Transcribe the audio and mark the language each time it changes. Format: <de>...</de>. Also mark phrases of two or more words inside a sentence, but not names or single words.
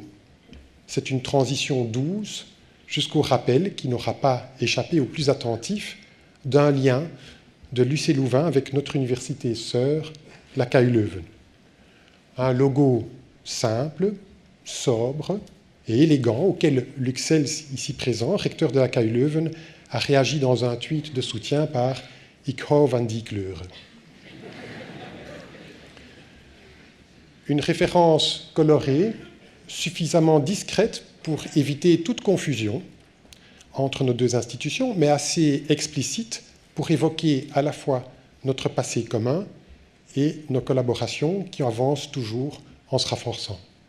<fr>C'est une transition douce jusqu'au rappel, qui n'aura pas échappé aux plus attentifs, d'un lien de l'UC Louvain avec notre université sœur, la KU Leuven. Un logo simple, sobre et élégant, auquel Luc Sels, ici présent, recteur de la KU Leuven, a réagi dans un tweet de soutien par «</fr> <nl>Ik hou van die kleuren ».</nl> <fr>Une référence colorée, suffisamment discrète pour éviter toute confusion entre nos 2 institutions, mais assez explicite pour évoquer à la fois notre passé commun et nos collaborations qui avancent toujours en se renforçant.</fr>